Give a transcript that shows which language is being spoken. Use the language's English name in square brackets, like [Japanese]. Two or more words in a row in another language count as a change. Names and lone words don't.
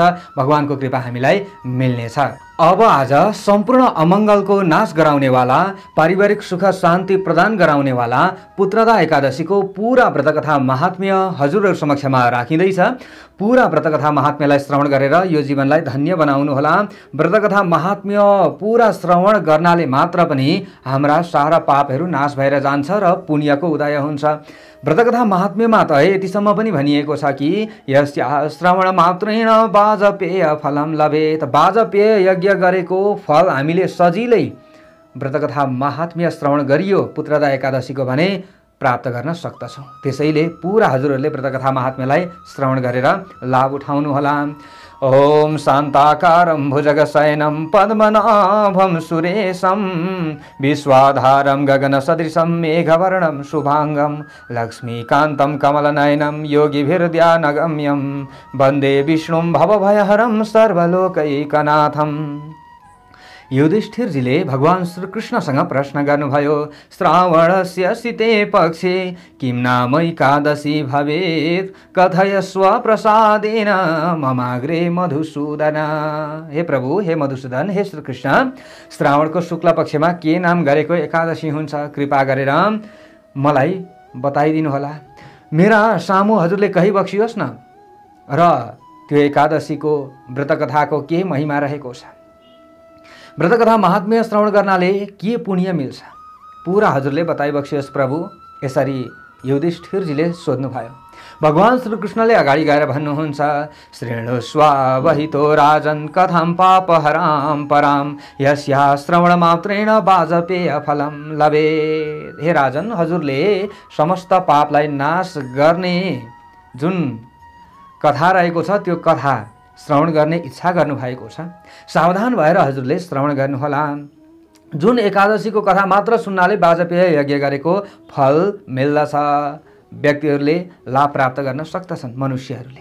[Nepali] भगवानको कृपा हामीलाई मिल्नेछ। अब आज सम्पूर्ण अमङ्गलको नाश गराउनेवाला, पारिवारिक सुख शान्ति प्रदान गराउनेवाला पुत्रदा एकादशीको पुरा व्रतकथा महात्म्य हजुरहरू समक्षमा राखिँदैछ। पुरा व्रतकथा महात्म्यलाई श्रवण गरेर यो जीवनलाई धन्य बनाउनुहोला। व्रतकथा महात्म्य पुरा श्रवण गर्नाले मात्र पनि हाम्रा सारा पापहरू नाश भएर जान्छ र पुण्यको उदय हुन्छ। व्रतकथा महात्म्यमा त यतिसम्म पनि भनिएको छ कि [Sanskrit] यस्या श्रवण मात्रेण वाजपेय फलम लभेत। [Nepali] वाजपेय यज्ञ गरेको फल हामीले सजिलै व्रतकथा महात्म्य श्रवण गरियो पुत्रदा एकादशीको भने प्राप्त गर्न सक्दछौँ। त्यसैले पुरा हजुरहरूले व्रतकथा महात्म्यलाई श्रवण गरेर लाभ उठाउनुहोला। [Sanskrit] ओम शान्ताकारं भुजगशयनं पद्मनाभं सुरेशं विश्वाधारं गगनसदृशं मेघवर्णं शुभांगं लक्ष्मीकान्तं कमलनयनं योगिभिर्ध्यानगम्यं वन्दे विष्णुं भवभयहरं सर्वलोकैकनाथम्। [Nepali] युधिष्ठिरजीले भगवान श्रीकृष्णसँग प्रश्न गर्नुभयो, [Sanskrit] श्रावणस्य शीते पक्षे किं नाम एकादशी भवेत् कथयस्व प्रसादेन ममाग्रे मधुसूदन। [Nepali] हे प्रभु, हे मधुसूदन, हे श्रीकृष्ण, श्रावणको शुक्ल पक्षमा के नाम गरेको एकादशी हुन्छ, कृपा गरेर मलाई बताइदिनु होला। मेरा सामु हजुरले कही बक्सियोस् न। र त्यो एकादशीको व्रतकथाको के महिमा रहेको छ, व्रतकथा महात्म्य श्रवण गर्नाले के पुण्य मिल्छ, पुरा हजुरले बताइबक्सियोस् प्रभु। यसरी युधिष्ठिरजीले सोध्नुभयो। भगवान श्रीकृष्णले अगाडि गएर भन्नुहुन्छ, [Sanskrit] श्रेणुस्वावहितो राजन् कथां पापहरां परां यस्या श्रवण मात्रेण वाजपेय फलं लभेत्। [Nepali] हे राजन, हजुरले समस्त पापलाई नाश गर्ने जुन कथा रहेको छ त्यो कथा श्रवण गर्ने इच्छा गर्नुभएको छ। सावधान भएर हजुरले श्रवण गर्नुहोला। जुन एकादशीको कथा मात्र सुन्नाले वाजपेय यज्ञ गरेको फल मिल्दछ, व्यक्तिहरूले लाभ प्राप्त गर्न सक्दछन्, मनुष्यहरूले।